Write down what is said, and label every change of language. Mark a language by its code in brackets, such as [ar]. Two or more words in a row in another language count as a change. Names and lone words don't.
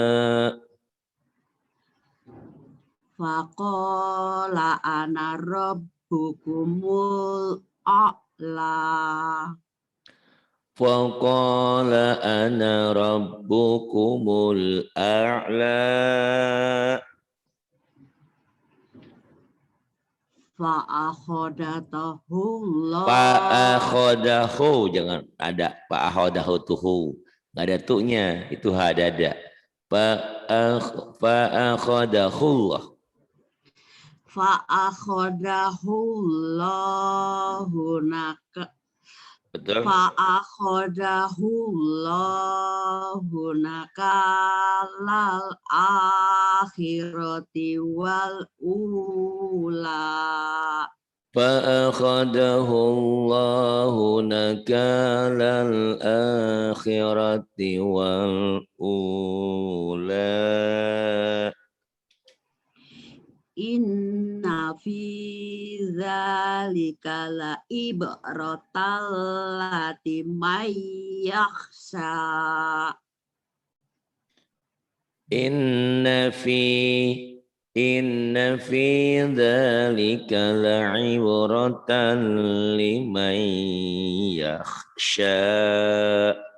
[ar] فقال أنا ربكم الأعلى. فقال أنا ربكم الأعلى. فأخذته الله. [id] Fa'akhodahu, jangan ada fa'akhodahu tuhu, nggak ada tu'nya, itu hadada. [ar] فأخذه الله. فأخذه الله نكا. [id] Betul. [ar] فأخذه الله نكال الآخرة والأولى. فأخذه الله نكال الآخرة والأولى إن في ذلك لعبرة اللتي مي يخشى. إن في ذلك لعبرة لمن يخشى.